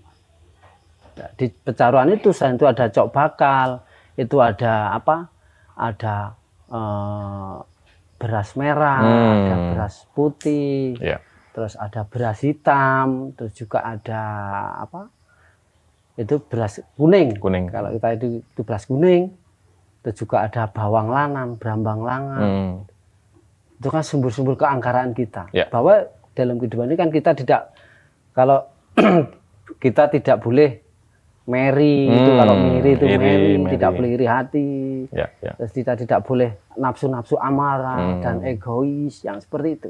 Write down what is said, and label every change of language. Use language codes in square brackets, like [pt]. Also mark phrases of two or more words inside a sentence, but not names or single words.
[id] Di pecaruan itu selain itu ada cok bakal, itu ada ada beras merah, ada beras putih. Ya. Terus ada beras hitam, terus juga ada itu beras kuning. Kalau kita itu beras kuning, terus juga ada bawang lanang, [jv] brambang lanang. [id] Itu kan sumber-sumber keangkaraan kita. Ya. Bahwa dalam kehidupan ini kan kita tidak, kalau kita tidak boleh meri, itu kalau meri itu meri, tidak boleh iri hati. Ya. Terus kita tidak boleh nafsu-nafsu amarah dan egois yang seperti itu.